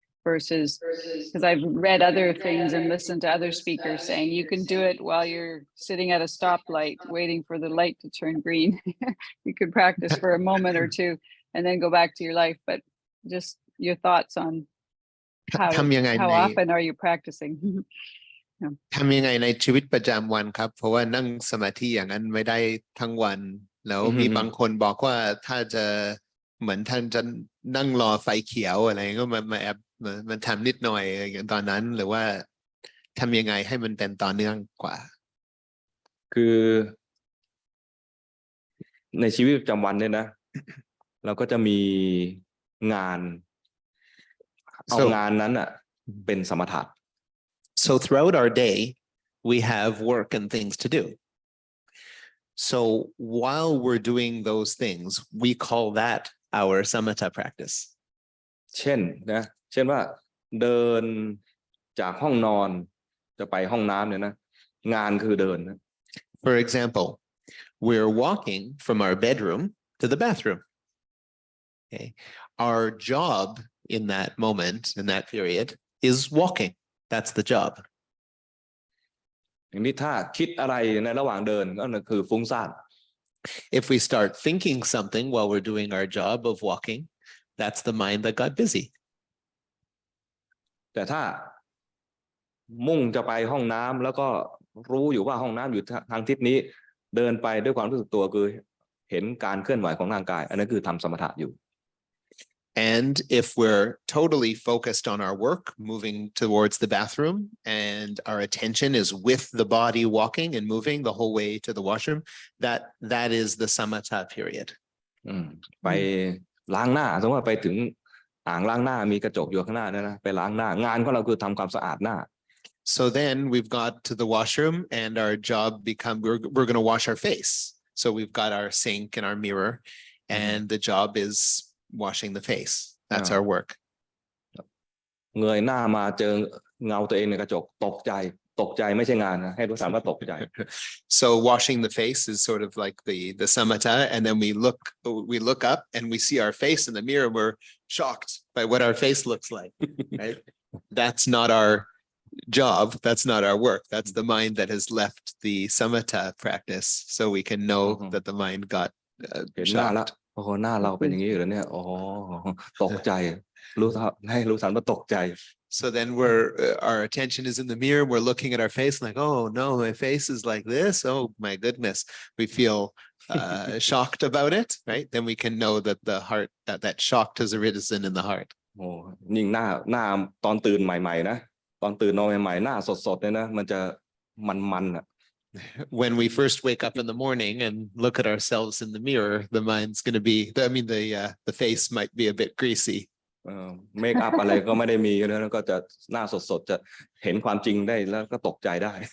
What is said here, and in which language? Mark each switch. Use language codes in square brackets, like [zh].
[en] Versus, because I've read other things and listened to other speakers saying you can do it while you're sitting at a stoplight waiting for the light to turn green. You could practice for a moment or two and then go back to your life. But just your thoughts on how often are you practicing? [th] ทำยังไงในชีวิตประจำวันครับเพราะว่านั่งสมาธิอย่างนั้นไม่ได้ทั้งวันแล้วมีบางคนบอกว่าถ้าจะเหมือนท่านจะนั่งรอไฟเขียวอะไรก็มาแอบมันทำนิดหน่อยอย่างตอนนั้นหรือว่าทำยังไงให้มันเป็นต่อเนื่องกว่า คือในชีวิตประจำวันเนี่ยนะ เราก็จะมีงานเอางานนั้นอ่ะเป็นสมถะ [en] So throughout our day we have work and things to do. So while we're doing those things we call that our samatha practice. [th] เช่นว่าเดินจากห้องนอนจะไปห้องน้ำเนี่ยนะงานคือเดินนะ [en] For example, we're walking from our bedroom to the bathroom. Okay. Our job in that moment, in that period, is walking. That's the job. [th] อย่างนี้ถ้าคิดอะไรในระหว่างเดินก็คือฟุ้งซ่าน [en] If we start thinking something while we're doing our job of walking, that's the mind that got busy. [th] แต่ถ้ามุ่งจะไปห้องน้ำแล้วก็รู้อยู่ว่าห้องน้ำอยู่ทางทิศนี้เดินไปด้วยความรู้สึกตัวคือเห็นการเคลื่อนไหวของร่างกายอันนั้นคือทำสมถะอยู่ [en] And if we're totally focused on our work, moving towards the bathroom, and our attention is with the body walking and moving the whole way to the washroom, that is the samatha period. [th] ไปล้างหน้าสมมติว่าไปถึงอ่างล้างหน้ามีกระจกอยู่ข้างหน้าเนี่ยนะไปล้างหน้างานของเราคือทำความสะอาดหน้า [en] So then we've got to the washroom and our job we're going to wash our face. So we've got our sink and our mirror and the job is washing the face. That's our work. [th] เงยหน้ามาเจอเงาตัวเองในกระจกตกใจไม่ใช่งานนะให้รู้สึกว่าตกใจ [en] So washing the face is sort of like the samatha, and then we look up and we see our face in the mirror. We're shocked by what our face looks like. Right? That's not our job. That's not our work. That's the mind that has left the samatha practice, so we can know that the mind got [th] เห็นหน้าแล้ว [en] shocked. [th] โอ้โหหน้าเราเป็นอย่างนี้อยู่แล้วเนี่ยอ๋อตกใจรู้ให้รู้ทันว่าตกใจ [en] So then our attention is in the mirror. We're looking at our face like, oh no, my face is like this. Oh my goodness. We feel shocked about it, right? Then we can know that the heart, that shocked has arisen in the heart. [th] โอ้ยิ่งหน้าตอนตื่นใหม่ๆนะตอนตื่นนอนใหม่ๆหน้าสดๆเนี่ยนะมันจะมันอ่ะ [en] When we first wake up in the morning and look at ourselves in the mirror, the mind's going to be, the face might be a bit greasy. [th] เมคอัพอะไรก็ไม่ได้มีแล้วก็จะหน้าสดๆจะเห็นความจริงได้แล้วก็ตกใจได้